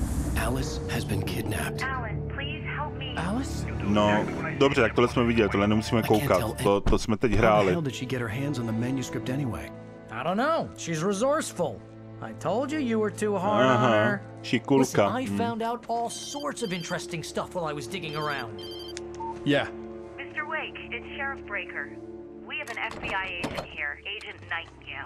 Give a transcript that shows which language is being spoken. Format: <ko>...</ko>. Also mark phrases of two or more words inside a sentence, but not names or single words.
<en>Alice has been kidnapped. Alan, please help me. Alice?</en> <cs>No, dobře, tak tohle jsme viděli, tohle nemusíme koukat, to jsme teď hráli.</cs> <en>How the hell did she get her hands on the manuscript anyway? I don't know. She's resourceful. I told you you were too hard on her.</en> <cs>Šikulka.</cs> <en>Listen, I found out all sorts of interesting stuff while I was digging around. Yeah. Mr. Wake, it's Sheriff Breaker. We have an FBI agent here, Agent Nightingale.</en>